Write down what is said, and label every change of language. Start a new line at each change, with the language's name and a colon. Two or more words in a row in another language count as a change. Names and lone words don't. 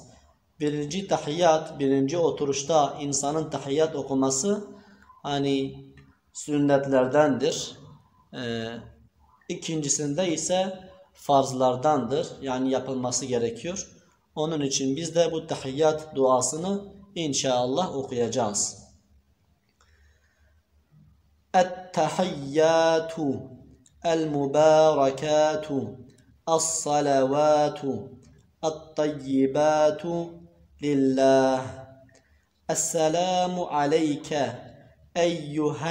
Turkish: Birinci tahiyyat, birinci oturuşta insanın tahiyyat okuması sünnetlerdendir. İkincisinde ise farzlardandır. Yani yapılması gerekiyor. Onun için biz de bu tahiyyat duasını inşallah okuyacağız.
Arabic: التحيات المباركات الصلوات الطيبات لله السلام عليك أيها